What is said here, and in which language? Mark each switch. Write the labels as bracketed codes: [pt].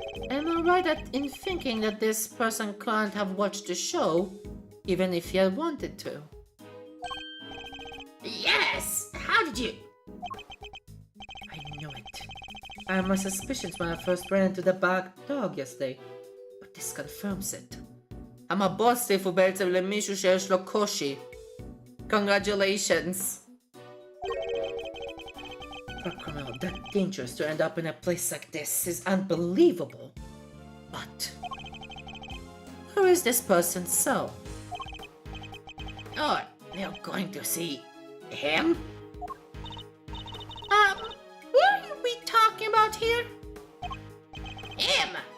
[en] Am I right in thinking that this person can't have watched the show, even if he had wanted to? Yes! How did you... I knew it. I had my suspicions when I first ran into the back dog yesterday, but this confirms it. [he] המבוסטיף הוא בעצם למישהו שיש לו קושי. [en] Congratulations. For a criminal that dangerous to end up in a place like this is unbelievable. But where is this person's cell? Oh, you're going to see him? What are we talking about here? Him!